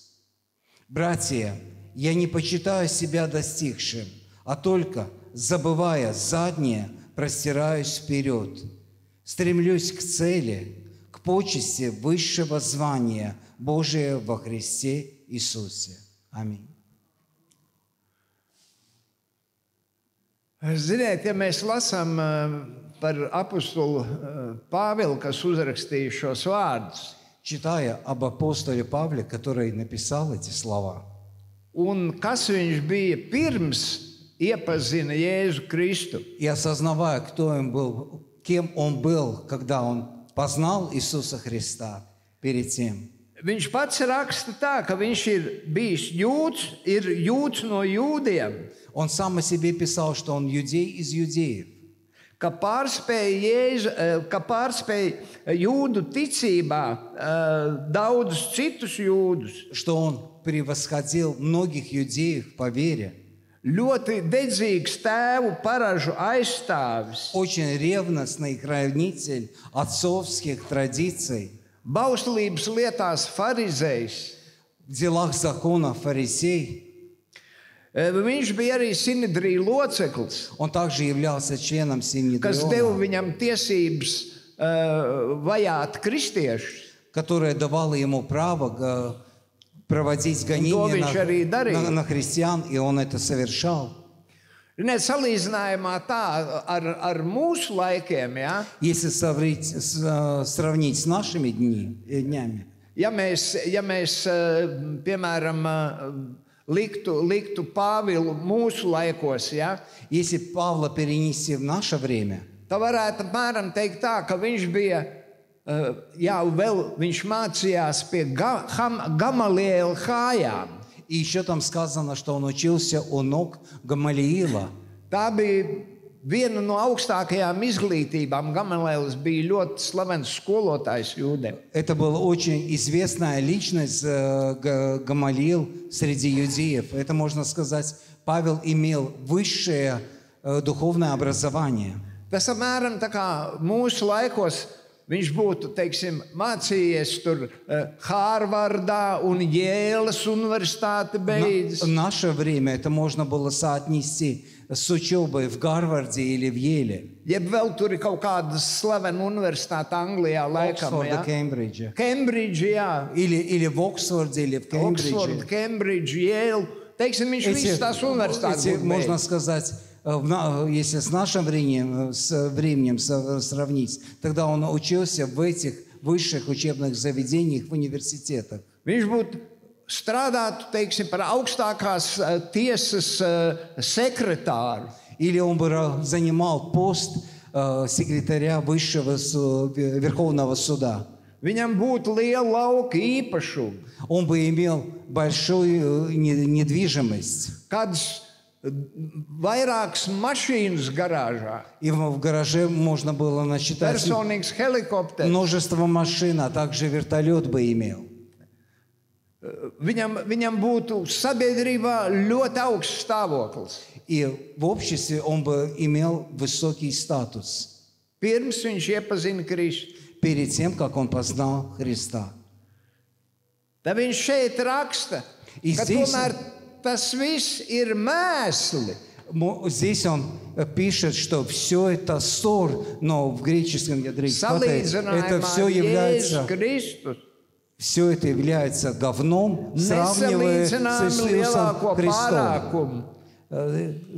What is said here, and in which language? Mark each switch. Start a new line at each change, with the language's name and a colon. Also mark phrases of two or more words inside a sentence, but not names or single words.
Russian: Братья, я не почитаю себя достигшим, а только, забывая заднее, простираюсь вперед. Стремлюсь к цели, к почести высшего звания Божия во Христе Иисусе. Аминь.
Latvian: Ziniet, ja mēs lasām par apostolu Pāvilu, kas uzrakstīja šos vārdus,
Russian: Читая об апостоле Павле, который написал эти слова,
Latvian: un kas viņš bija pirms iepazina Jēzu Kristu,
Russian: и осознавая, кто он был, кем он был, когда он познал Иисуса Христа перед тем,
Latvian: Viņš pats raksta tā, ka viņš ir bijis jūds, ir jūds no jūdiem,
Russian: Он сам о себе писал, что он иудей из иудеев,
Latvian: ka pārspēja jūdu ticībā daudzus citus jūdus.
Russian: что он превосходил многих иудеев по вере.
Latvian: Ļoti dedzīgs tēvu paražu aizstāvis,
Russian: Очень ревностный хранитель отцовских традиций,
Latvian: bauslības lietās farizejs.
Russian: в делах закона фарисей.
Latvian: Viņš bija arī Sinedrija loceklis,
Russian: Он также являлся членом
Latvian: kas deva
Russian: Синедриона,
Latvian: viņam tiesības vajāt kristiešus.
Russian: которая давала ему право проводить гонения
Latvian: viņš arī darīja.
Russian: на христиан, и он это совершал.
Latvian: Salīdzinājumā tā ar mūsu laikiem, ja?
Russian: Если сравнить с нашими днями,
Latvian: Ja mēs piemēram, liktu Pāvilu mūsu laikos, ja?
Russian: если Павла перенести в наше время,
Latvian: Tad varētu apmēram teikt tā, ka viņš bija, viņš mācījās pie Gamaliela kājām. и еще там сказано, что он учился у ног Гамалиила. Tā bija viena no augstākajām izglītībām. Gamaliels bija ļoti slavens skolotājs jūdiem.
Russian: Это была очень известная личность Гамалиил среди иудеев. Это, можно сказать, Павел имел высшее духовное образование.
Latvian: Tas apmēram tā kā mūsu laikos viņš būtu, teiksim, mācījies tur Hārvardā un Jēlas universitāti beidzis. В наше время это можно было соотнести с учебой в Гарварде или в Еле, Jeb vēl tur ir kaut kāda slavena universitāte Anglijā laikam,
Russian: Оксфорда, ja? Кембриджа. Кембриджа, jā. Или в Оксфорде, или в Кембридже. Oxford, Cambridge, Yale.
Latvian: Teiksim, viņš visas tās universitātes
Russian: эти,
Latvian: būtu
Russian: можно
Latvian: beidzis.
Russian: сказать, если с нашим временем сравнить, тогда он учился в этих высших учебных заведениях, в университетах.
Latvian: Viņš būtu strādātu, teiksim, par augstākās tiesas sekretāru.
Russian: Или он бы занимал пост секретаря Верховного суда.
Latvian: Viņam būtu liela lauka īpašuma,
Russian: Он бы имел большую недвижимость.
Latvian: kādas vairākas mašīnas garāžā,
Russian: И в гараже можно было насчитать
Latvian: personīgs helikopters.
Russian: множество машин, а также вертолет бы имел.
Latvian: Viņam būtu sabiedrībā ļoti augsts stāvoklis.
Russian: И в обществе он бы имел высокий статус
Latvian: Pirms viņš iepazina Kristu.
Russian: перед тем, как он познал Христа.
Latvian: Tad viņš šeit raksta,
Russian: И
Latvian: ka
Russian: здесь-
Latvian: tomēr tas viss ir mēsli.
Russian: Здесь он пишет, что все это ссор, но в греческом языке это все является,
Latvian: Jēzus Kristus.
Russian: все это является говном, сравнивая с
Latvian: Nesalīdzinām
Russian: Иисусом
Latvian: lielāko
Russian: Христом,
Latvian: pārākumu.